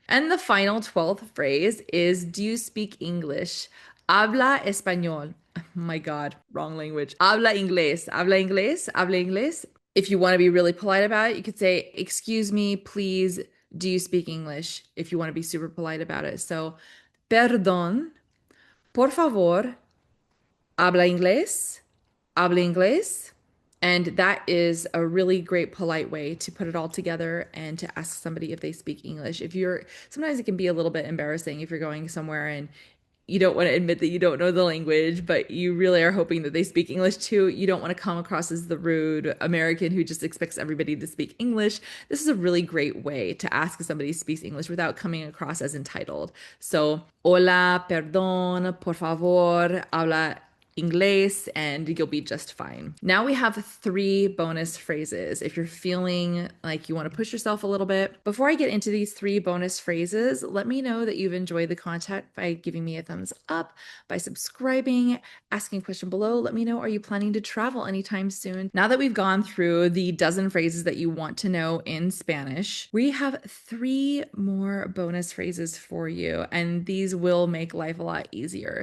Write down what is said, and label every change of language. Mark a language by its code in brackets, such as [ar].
[en] And the final 12th phrase is, do you speak English? [es] Habla español. [en] Oh my God, wrong language. [es] Habla inglés. Habla inglés. Habla inglés. [en] If you want to be really polite about it, you could say, excuse me, please, do you speak English? If you want to be super polite about it. [es] So, perdón, por favor, habla inglés, habla inglés. [en] And that is a really great polite way to put it all together and to ask somebody if they speak English. Sometimes it can be a little bit embarrassing if you're going somewhere and you don't want to admit that you don't know the language, but you really are hoping that they speak English too. You don't want to come across as the rude American who just expects everybody to speak English. This is a really great way to ask if somebody speaks English without coming across as entitled. So, [es] hola, perdón, por favor, habla Inglés, [en] and you'll be just fine. Now we have 3 bonus phrases if you're feeling like you want to push yourself a little bit. Before I get into these 3 bonus phrases, let me know that you've enjoyed the content by giving me a thumbs up, by subscribing, asking a question below. Let me know, are you planning to travel anytime soon? Now that we've gone through the dozen phrases that you want to know in Spanish, we have 3 more bonus phrases for you, and these will make life a lot easier.